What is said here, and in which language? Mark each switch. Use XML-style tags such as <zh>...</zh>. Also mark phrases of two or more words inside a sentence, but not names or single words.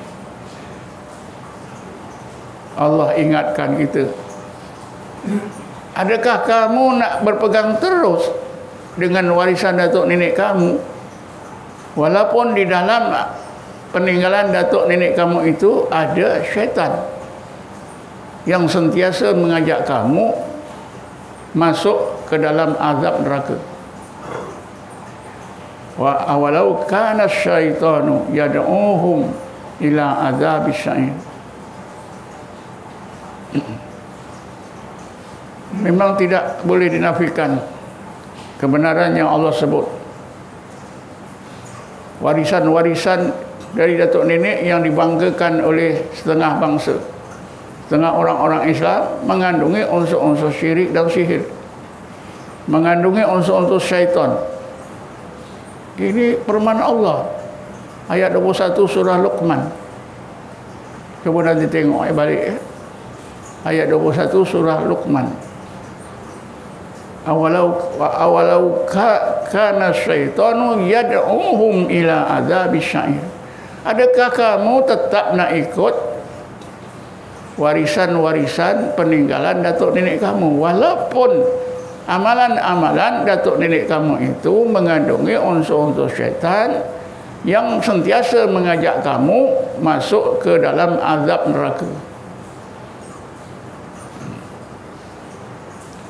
<ms>Allah ingatkan kita, adakah kamu nak berpegang terus dengan warisan datuk nenek kamu, walaupun di dalam peninggalan datuk nenek kamu itu ada syaitan yang sentiasa mengajak kamu masuk ke dalam azab neraka.</ms> <ar>وأولو كان الشيطان يدعوهم إلى عذاب السعير.</ar> <ms>Memang tidak boleh dinafikan kebenaran yang Allah sebut. Warisan-warisan dari datuk nenek yang dibanggakan oleh setengah bangsa, setengah orang-orang Islam, mengandungi unsur-unsur syirik dan sihir, mengandungi unsur-unsur syaitan. Ini firman Allah, ayat 21 surah Luqman. Cuba nanti tengok balik ayat 21 surah Luqman.</ms> <ar>أولو كان الشيطان يدعوهم إلى عذاب السعير.</ar> <ms>Adakah kamu tetap nak ikut warisan-warisan peninggalan datuk nenek kamu, walaupun amalan-amalan datuk nenek kamu itu mengandungi unsur-unsur syaitan yang sentiasa mengajak kamu masuk ke dalam azab neraka.</ms>